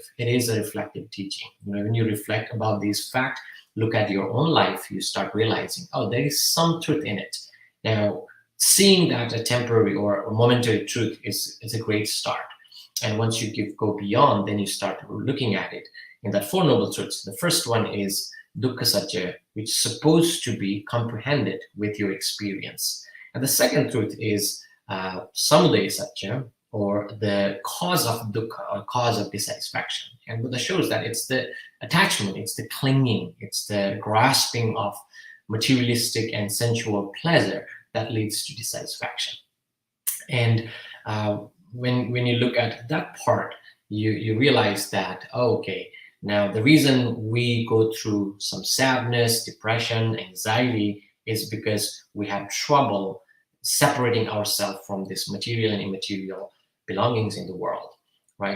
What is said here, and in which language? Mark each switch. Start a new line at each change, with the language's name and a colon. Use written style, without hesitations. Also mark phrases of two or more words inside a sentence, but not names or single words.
English: It is a reflective teaching. When you reflect about these facts, look at your own life, you start realizing, oh, there is some truth in it. Now, seeing that a temporary or a momentary truth is a great start. And once you go beyond, then you start looking at it in that Four Noble Truths. The first one is
Pali: dukkha satya,
English: which is supposed to be comprehended with your experience. And the second truth is
Pali: samudaya satya,
English: or the cause of dukkha, or cause of dissatisfaction. And Buddha shows that it's the attachment, it's the clinging, it's the grasping of materialistic and sensual pleasure that leads to dissatisfaction. And when you look at that part, you realize that, okay, now the reason we go through some sadness, depression, anxiety is because we have trouble separating ourselves from this material and immaterial belongings in the world, right?